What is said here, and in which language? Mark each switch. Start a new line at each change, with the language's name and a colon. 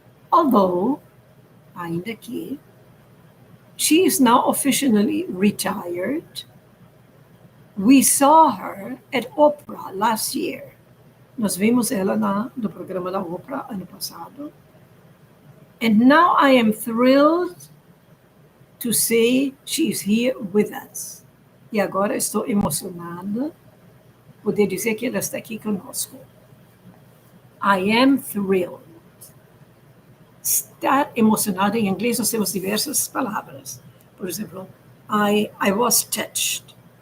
English: Although,
Portuguese: ainda que,
English: she is now officially retired, we saw her at Oprah last year.
Portuguese: Nós vimos ela no programa da Oprah ano passado.
English: And now I am thrilled to say she is here with us.
Portuguese: E agora estou emocionada poder dizer que ela está aqui conosco.
English: I am thrilled.
Portuguese: Estar emocionada em inglês nós temos diversas palavras. Por exemplo,
English: I was touched.